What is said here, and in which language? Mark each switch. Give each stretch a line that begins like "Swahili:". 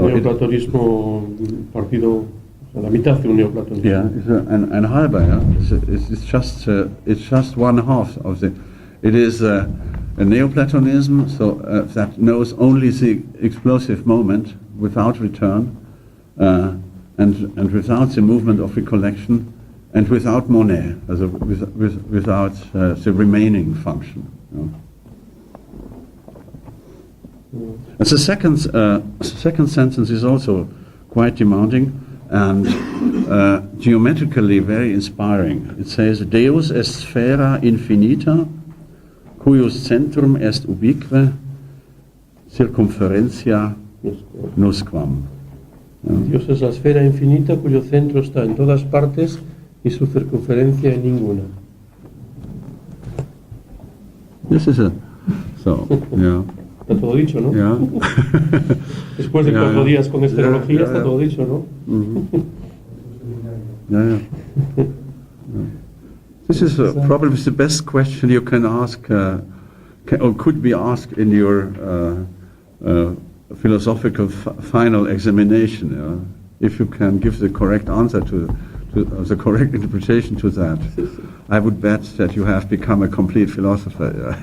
Spanish: Neoplatonismo partido, la mitad de un neoplatonismo.
English: Yeah, it's
German: ein halber.
English: Yeah? It's just one half of the. It is a Neoplatonism, that knows only the explosive moment without return, and without the movement of recollection, and without Monet, without the remaining function. And the second sentence is also quite demanding and geometrically very inspiring. It says,
Latin: Deus est Sphaera infinita, cuius centrum est ubique, circumferentia nusquam.
Spanish: Dios es la esfera infinita cuyo centro está en todas partes y su circunferencia en ninguna.
English: This is yeah.
Spanish: Está todo dicho, ¿no?
English: Yeah.
Spanish: Después de 4 días con esferología está todo dicho, ¿no?
English: Mm-hmm. Yeah. This is probably the best question you can ask, or could be asked in your philosophical final examination. If you can give the correct answer to the correct interpretation to that, I would bet that you have become a complete philosopher.